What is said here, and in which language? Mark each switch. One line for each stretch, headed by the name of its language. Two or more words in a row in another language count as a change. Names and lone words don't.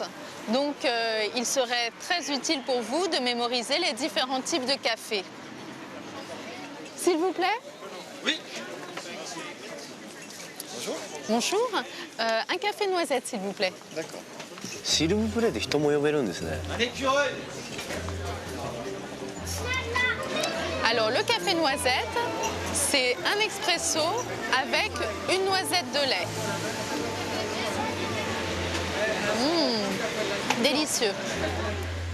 French: Donc, il serait très utile pour vous de mémoriser les différents types de café. S'il vous plaît? Oui. Bonjour. Bonjour. Un café noisette, s'il vous plaît. D'accord. S'il vous plaît,
Japanese: で人も呼べるんですね。
French: Alors, le café noisette, c'est un expresso avec une noisette de lait. Délicieux.